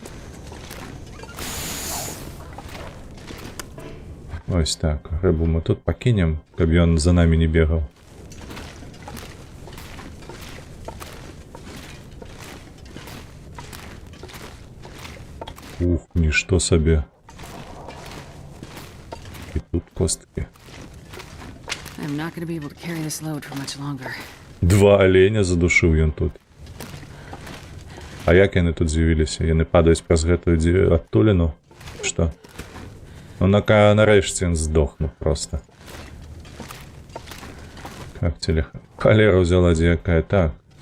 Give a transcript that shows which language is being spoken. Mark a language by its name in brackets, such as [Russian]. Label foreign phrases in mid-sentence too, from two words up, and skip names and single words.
[Belarusian] Ось так, рыбу мы тут пакінем, каб ён за намі не бегаў. Ух, нішто сабе. І тут косткі. [English] I'm not going to be able to carry this load for much longer. [Belarusian] 2 аленя задушыў ён тут. А як яны тут з'явіліся? Яны падаюць праз гэтую адтуліну? Што? Ну, нарэшце ён здохнуў проста. [Russian] Как телеха? Холера взяла дзе якая? Так.